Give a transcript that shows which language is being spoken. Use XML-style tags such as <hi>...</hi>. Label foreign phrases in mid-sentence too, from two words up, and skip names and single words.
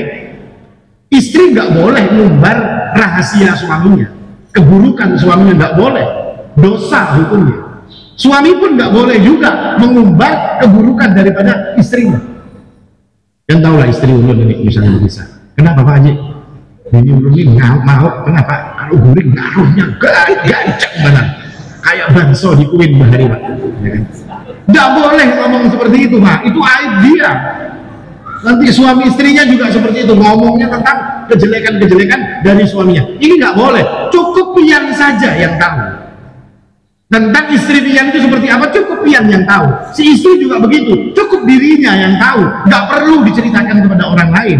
<id>Istri nggak boleh ngumbar rahasia suaminya, keburukan suaminya nggak boleh, dosa hukumnya. Suami pun nggak boleh juga mengumbar keburukan daripada istrinya. Dan tahulah istri ulun ini misalnya bisa. Kenapa Pak Haji? Ini ulun ini mau kenapa?</id> <bjn>Kalau guring ngaruhnya gancang banget, kayak banso di kuin bahari, Pak.</bjn> <id>Ya kan? Nggak boleh ngomong seperti itu, Pak. Itu aib dia. Nanti suami istrinya juga seperti itu, ngomongnya tentang kejelekan-kejelekan dari suaminya. Ini nggak boleh, cukup Pian saja yang tahu. Tentang istri pian itu seperti apa cukup pian yang tahu. Si istri juga begitu, cukup dirinya yang tahu, nggak perlu diceritakan kepada orang lain.</id>